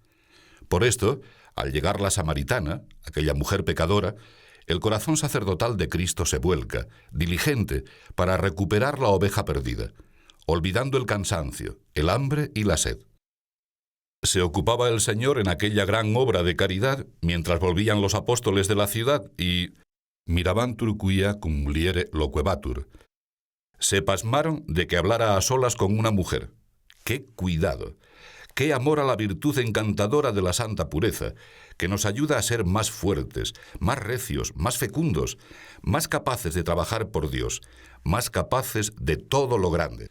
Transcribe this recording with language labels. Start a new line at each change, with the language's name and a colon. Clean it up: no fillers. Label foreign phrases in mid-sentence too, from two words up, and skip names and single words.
Spanish: Por esto, al llegar la samaritana, aquella mujer pecadora, el corazón sacerdotal de Cristo se vuelca, diligente, para recuperar la oveja perdida, olvidando el cansancio, el hambre y la sed. Se ocupaba el Señor en aquella gran obra de caridad mientras volvían los apóstoles de la ciudad y
Latin: mirabantur quia cum muliere loquebatur.
Spanish: Se pasmaron de que hablara a solas con una mujer. ¡Qué cuidado! ¡Qué amor a la virtud encantadora de la santa pureza, que nos ayuda a ser más fuertes, más recios, más fecundos, más capaces de trabajar por Dios, más capaces de todo lo grande!